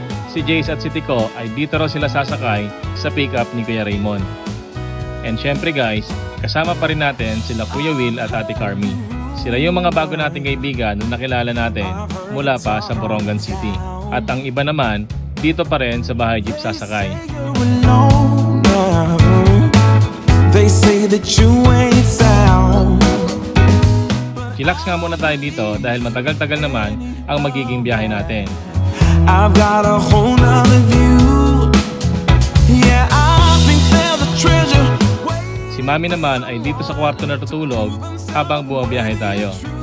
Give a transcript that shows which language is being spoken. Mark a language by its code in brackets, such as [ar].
[tl] Si Jace at si Tico ay dito raw sila sasakay sa pick up ni Kuya Raymond. And syempre guys, kasama pa rin natin sila Kuya Will at Ate Carmi. Sila yung mga bago nating kaibigan na nakilala natin mula pa sa Borongan City. At ang iba naman, dito pa rin sa bahay jeep sasakay. [en] They say that you ain't sound. [tl] Relax nga muna tayo dito dahil matagal-tagal naman ang magiging biyahe natin. [en] I've got a whole nother view. Yeah, I think there's a treasure. [tl] Si Mami naman ay dito sa kwarto natutulog habang bumabiyahe tayo.